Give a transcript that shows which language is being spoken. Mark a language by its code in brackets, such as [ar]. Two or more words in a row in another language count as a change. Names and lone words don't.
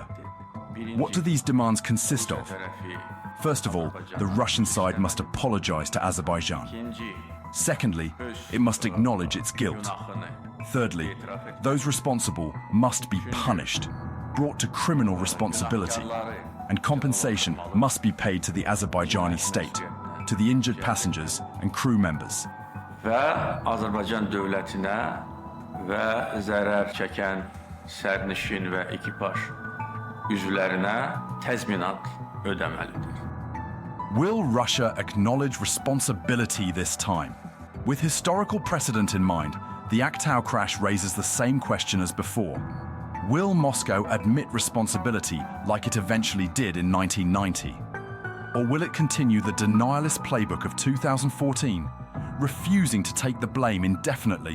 [en] What do these demands consist of? First of all, the Russian side must apologize to Azerbaijan. Secondly, it must acknowledge its guilt. Thirdly, those responsible must be punished, brought to criminal responsibility, and compensation must be paid to the Azerbaijani state, to the injured passengers and crew members. [az] Və Azərbaycan dövlətinə və zərər çəkən sərnişin və ekipaj üzvlərinə təzminat ödəməlidir. [en] Will Russia acknowledge responsibility this time? With historical precedent in mind, the Aktau crash raises the same question as before. Will Moscow admit responsibility like it eventually did in 1990? Or will it continue the denialist playbook of 2014, refusing to take the blame indefinitely?